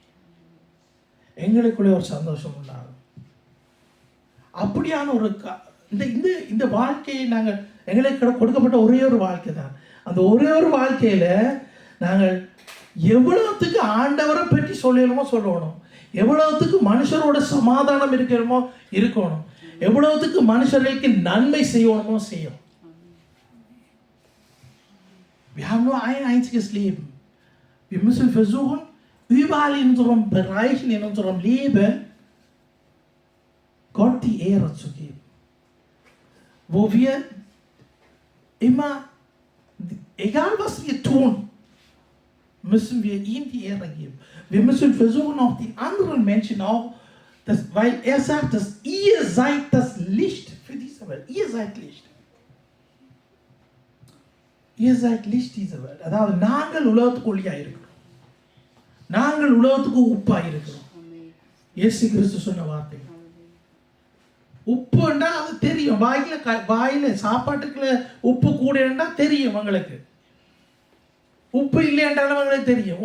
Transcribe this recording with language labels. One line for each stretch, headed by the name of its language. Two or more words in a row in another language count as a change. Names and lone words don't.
Tamil: அப்படியான ஒரு இந்த இந்த இந்த வாழ்க்கையை நாங்கள் எங்களுக்கு கொடுக்கப்பட்ட ஒரே ஒரு வாழ்க்கை தான். அந்த ஒரே ஒரு வாழ்க்கையில நாங்கள் எவ்வளவுத்துக்கு ஆண்டவரை பற்றி சொல்லணுமோ சொல்லணும், எவ்வளவுத்துக்கு மனுஷரோட சமாதானம் இருக்கணுமோ இருக்கணும், எவ்வளவுத்துக்கு மனுஷர்களுக்கு நன்மை செய்யணுமோ செய்யணும்.
German: Wir haben nur ein einziges Leben. Wir müssen versuchen, überall in unseren Bereichen, in unserem Leben, Gott die Ehre zu geben. Wo wir immer, egal was wir tun, müssen wir ihm die Ehre geben. Wir müssen versuchen, auch die anderen Menschen auch, weil er sagt, dass ihr seid das Licht für diese Welt. Ihr seid Licht. Ihr seid Licht dieser Welt.
Tamil: அதாவது நாங்கள் உலகத்துக்கு ஒளியாக இருக்கிறோம், நாங்கள் உலகத்துக்கு உப்பாக இருக்கிறோம். இயேசு கிறிஸ்து சொன்ன வார்த்தை. உப்புண்டா அது தெரியும், வாயில சாப்பாட்டுக்குள்ள உப்பு கூடண்டா தெரியும் உங்களுக்கு. உப்பு இல்லைன்றாலும் அவங்களுக்கு தெரியும்.